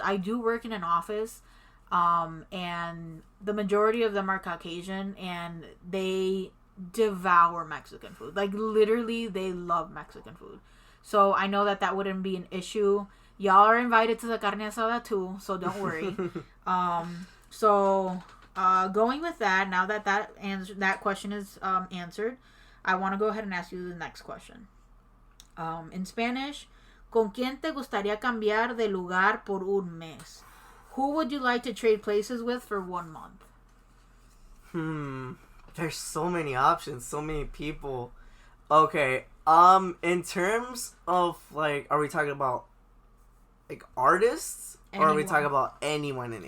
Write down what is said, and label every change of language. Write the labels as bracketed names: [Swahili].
[English] I do work in an office, and the majority of them are Caucasian, and they devour Mexican food. Like, literally, they love Mexican food. So I know that wouldn't be an issue. Y'all are invited to the carne asada too, so don't worry. Going with that, now that question is answered, I want to go ahead and ask you the next question. In Spanish, [Spanish] ¿con quién te gustaría cambiar de lugar por un mes? [English] Who would you like to trade places with for 1 month? There's so many options, so many people. Okay, in terms of, like, are we talking about, like, artists? Anyone. Or are we talking about anyone?